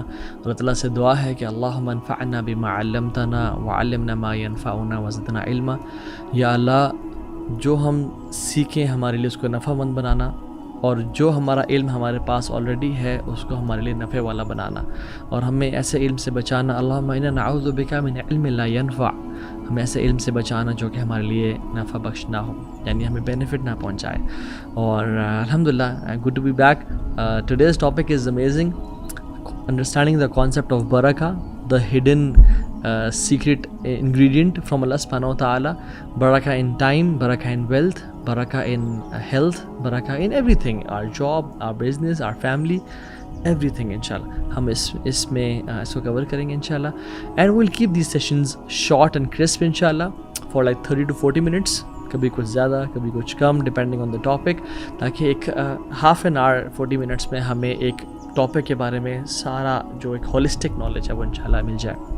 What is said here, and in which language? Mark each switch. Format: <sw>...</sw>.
<ur>اللہ تعالیٰ سے دعا ہے کہ</ur> <ar>اللہم انفعنا بما علمتنا وعلمنا ما ينفعنا وزدنا علما.</ar> <ur>یا اللہ، جو ہم سیکھیں ہمارے لیے اس کو نفع مند بنانا، اور جو ہمارا علم ہمارے پاس آلریڈی ہے اس کو ہمارے لیے نفع والا بنانا، اور ہمیں ایسے علم سے بچانا.</ur> <ar>اللہم انا نعوذ بک من علم لا ينفع.</ar> <ur>ہمیں ایسے علم سے بچانا جو کہ ہمارے لیے نفع بخش نہ ہو، یعنی ہمیں بینیفٹ نہ پہنچائے.</ur> <en>اور الحمدللہ good to be back. Today's topic is amazing. Understanding the concept of برکہ، the hidden secret ingredient from Allah subhanahu wa ta'ala. Barakah in time, barakah in wealth, barakah in health, barakah in everything, our job, our business, our family, everything inshallah.</en> <ur>ہم اس میں اس کو کور کریں گے انشاءاللہ.</ur> <en>and we'll keep these sessions short and crisp inshallah for like 30 to 40 minutes.</en> <ur>کبھی کچھ زیادہ کبھی کچھ کم</ur> <en>depending on the topic,</en> <ur>تاکہ ایک</ur> <en>half an hour</en> <ur>40 منٹس میں ہمیں ایک ٹاپک کے بارے میں سارا جو ایک ہولسٹک نالج ہے وہ انشاءاللہ مل جائے.</ur>